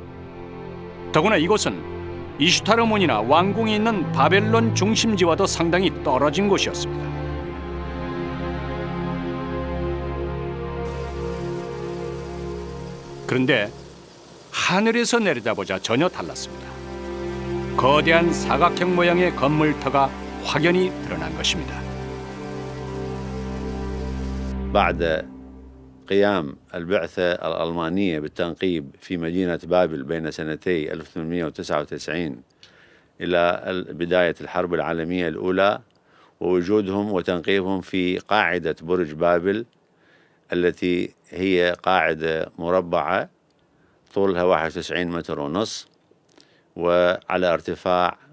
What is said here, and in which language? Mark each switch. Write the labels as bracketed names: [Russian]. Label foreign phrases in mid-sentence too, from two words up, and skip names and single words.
[Korean] 더구나 이곳은 이슈타르문이나 왕궁이 있는 바벨론 중심지와도 상당히 떨어진 곳이었습니다. 그런데 하늘에서 내려다보자 전혀 달랐습니다. 거대한 사각형 모양의 건물터가 확연히 드러난 것입니다. [Arabic] بعد قيام البعثة الألمانية بالتنقيب في مدينة بابل بين سنتي 1899 إلى بداية الحرب العالمية الأولى ووجودهم وتنقيبهم في قاعدة برج بابل التي هي قاعدة مربعة طولها 91 متر ونص وعلى ارتفاع